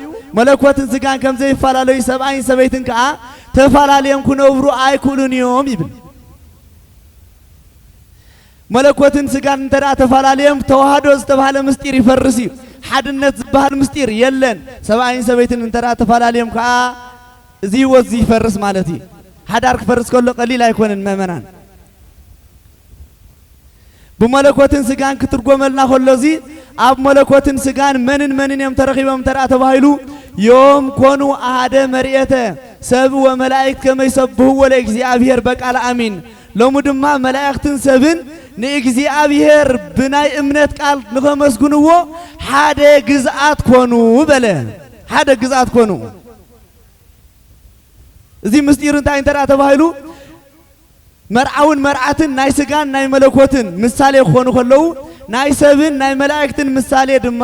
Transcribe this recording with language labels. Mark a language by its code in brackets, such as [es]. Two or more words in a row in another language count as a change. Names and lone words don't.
[ti] ሰብኣይን ሰበይትን ከዓ ተፈላለዮም ክነብሩ ኣይክእሉን እዮም ይብል መለኮትን ስጋን እንተዳ ተፈላለዮም ተዋህዶ ዝተባሃለ ምስጢር ይፈርስ እዩ ሓድነት ዝበሃል ምስጢር የለን ሰብኣይን ሰበይትን እንተዳ ተፈላለዮም ከዓ እዚ ህይወት እዚ ይፈርስ ማለት እዩ ሓዳር ክፈርስ ከሎ ቀሊል ኣይኮነን መእመናን ብመለኮትን ስጋን ክትርጎመልና ከሎ እዚ ኣብ መለኮትን ስጋን መንን እዮም ተረኺቦም እንተዳ ተባሂሉ ዮም [gez] ኮኑ ኣሃደ መርኤተ ሰብ ወመላእክት ከመይ ሰብህዎ ለእግዚአብሔር በቃል አሚን [ti] ሎሙ ድማ መላእክትን ሰብን ንእግዚአብሔር ብናይ እምነት ቃል ንኸመስግንዎ ሓደ ግዝኣት ኮኑ በለ ሓደ ግዝኣት ኮኑ እዚ ምስጢር እንታይ እንተዳ ተባሂሉ መርዓውን መርዓትን ናይ ስጋን ናይ መለኮትን ምሳሌ ክኾኑ ከለዉ ናይ ሰብን ናይ መላእክትን ምሳሌ ድማ